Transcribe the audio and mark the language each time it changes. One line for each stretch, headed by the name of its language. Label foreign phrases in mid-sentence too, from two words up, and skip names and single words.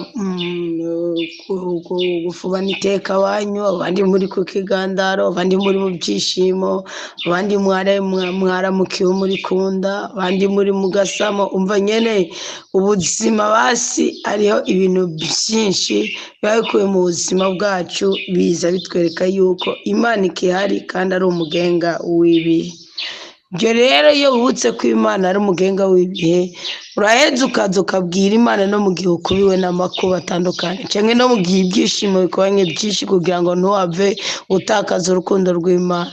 Rundi: gufubana iteka wanyu, abandi muri ku kigandaro, abandi muri mu byishimo, abandi mwaramukiwe muri kunda, abandi muri mu gasamo. Umva nyene ubuzima basi hariho ibintu byinshi biba bikuye mu buzima bwacu, biza bitwereka yuko Imana ikihari kandi ari umugenga w'ibihe. Ibyo rero iyo wibutse ko Imana ari umugenga w'ibihe, uraheza ukaza ukabwira Imana no mu gihe ukubiwe n'amakuba atandukanye, cyangwa no mu gihe ibyishimo bikubanye byinshi, kugira ngo ntuhave utakaza urukundo rw'Imana.